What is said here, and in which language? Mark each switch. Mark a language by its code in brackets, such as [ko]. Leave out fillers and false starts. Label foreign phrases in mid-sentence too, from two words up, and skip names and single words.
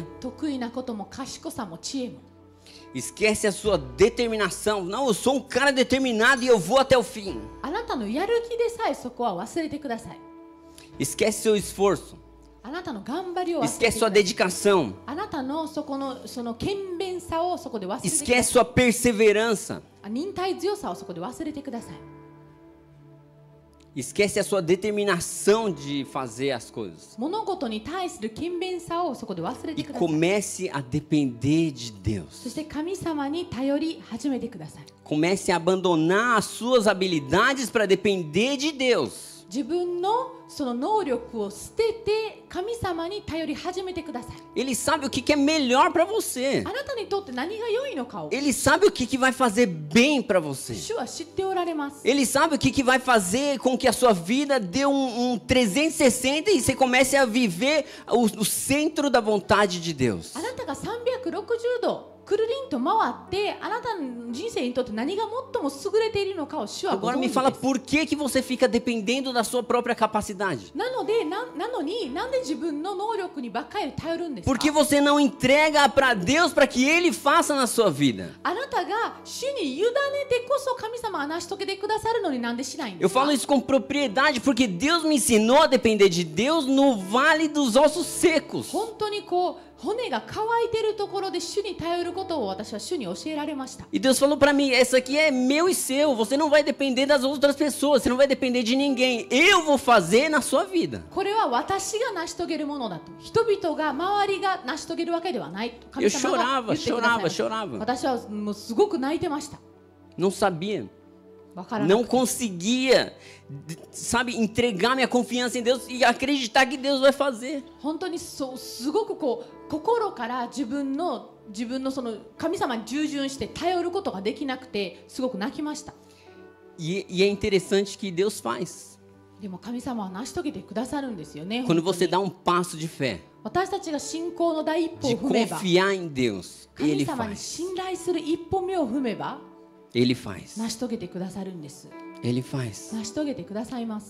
[ja] 得意なことも賢さも知恵も [pt] Esquece a sua determinação. Não, eu sou um cara determinado e eu vou até o fim. [ja] あなたのやる気でさえそこは忘れてください。 [pt] Esquece seu esforço. [ja] あなたの頑張りを忘れて [pt] Esquece [ja] く [pt] sua [ja] ださい。 [pt] dedicação. [ja] あなたのその勤勉さをそこで忘れてください。 [pt] Esquece sua perseverança. [ja] 忍耐強さをそこで忘れてください。 [pt] Esquece a sua determinação de fazer as coisas. [ja] 物事に対する勤勉さをそこで忘れ [pt] E [ja] てください。 [pt] comece a depender de Deus. [ja] そして神様に頼り始めてください。 [pt] Comece a abandonar as suas habilidades para depender de Deus. [ja] 自分のその能力を捨てて神様に頼り始めてください。 [pt] Ele sabe o que é melhor para você. [ja] あなたにとって何が良いのかを [pt] Ele sabe o que vai fazer bem para você. [ja] 主は知っておられます。 [pt] Ele sabe o que vai fazer com que a sua vida dê um 360 e você comece a viver o centro da vontade de Deus. [ja] あなたが360度くるりんと回ってあなたの人生にとって何が最も優れているのかを主はご [pt] Agora [ja] 存 [pt] me [ja] 知 [pt] fala [ja] です。 [pt] por que você fica dependendo da sua própria capacidade? [ja] なのでなのになんで自分の能力にばっかり頼るんですか？ [pt] Por que você não entrega para Deus para que Ele faça na sua vida? [ja] あなたが主に委ねてこそ神様は成し遂げてくださるのになんでしないんで [pt] Eu [ja] すか？ [pt] falo isso com propriedade porque Deus me ensinou a depender de Deus no vale dos ossos secos. [ja] 本当にこう骨が乾いているところで主に頼ることを私は主に教えられました。 [pt] E Deus falou para mim, essa aqui é meu e seu, você não vai depender das outras pessoas, você não vai depender de ninguém, eu vou fazer na sua vida. [ja] これは私が成し遂げるものだと。人々が周りが成し遂げるわけではないと神様が言ってくださいました。 [pt] chorava. [ja] 私はもうすごく泣いてました。 [pt] Não sabia, [ja] わからな [pt] não [ja] くて [pt] conseguia, sabe, entregar minha confiança em Deus e acreditar que Deus vai fazer. [ja] 本当にそうすごくこう心から自分のその神様に従順して頼ることができなくてすごく泣きました。 [pt] E é interessante que Deus faz. [ja] でも神様は成し遂げてくださるんですよね。 [pt] Quando [ja] 本当 [pt] você [ja] に [pt] dá um passo de fé, [ja] 私たちが信仰の第一歩を [pt] de [ja] 踏めば [pt] confiar em Deus, [ja] 神 [pt] Ele [ja] 様に [pt] faz. [ja] 信頼する一歩目を踏めば [pt] Ele faz. [ja] 成し遂げてくださるんです。 [pt] Ele faz. [ja] 成し遂げてくださいます。